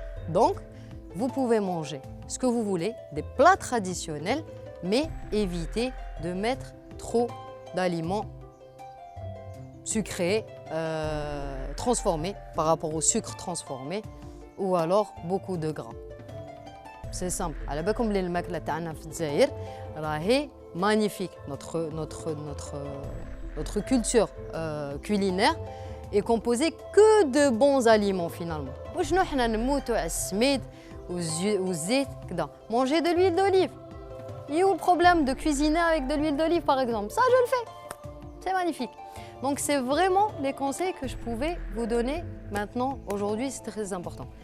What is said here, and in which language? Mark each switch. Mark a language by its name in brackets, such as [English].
[French] Donc, vous pouvez manger ce que vous voulez, des plats traditionnels, mais évitez de mettre trop d'aliments sucrés, transformés par rapport au sucre transformé ou alors beaucoup de gras. C'est simple. [Arabic] على بالكم بلي الماكله تاعنا في الجزائر راهي magnifique. [French] Notre culture culinaire est composée que de bons aliments finalement. [Arabic] وشنو حنا نموتوا على السميد والزيت كذا. [French] Manger de l'huile d'olive. Il y a le problème de cuisiner avec de l'huile d'olive par exemple. Ça je le fais. C'est magnifique. Donc c'est vraiment les conseils que je pouvais vous donner maintenant aujourd'hui, c'est très important.